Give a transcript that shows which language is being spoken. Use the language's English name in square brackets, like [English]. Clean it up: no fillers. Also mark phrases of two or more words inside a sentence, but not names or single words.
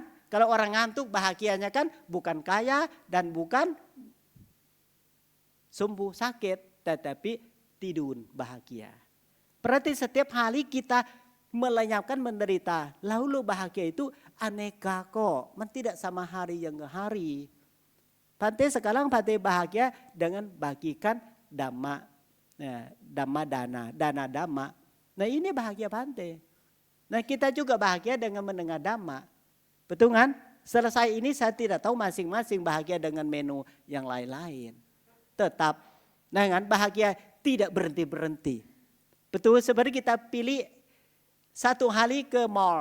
[Indonesian] Kalau orang ngantuk bahagianya kan bukan kaya dan bukan sembuh sakit, tetapi tidur bahagia. Berarti setiap hari kita melenyapkan menderita, lalu bahagia itu aneka kok, tidak sama hari yang ke hari. Bante sekarang Bante bahagia dengan bagikan dhamma, [Pali] dhamma dana dhamma. [Indonesian] Nah ini bahagia Bante. Nah kita juga bahagia dengan mendengar dhamma. Betul kan? Selesai ini saya tidak tahu masing-masing bahagia dengan menu yang lain-lain. Tetap, nah kan bahagia tidak berhenti-berhenti. Betul seperti kita pilih satu hari ke mall.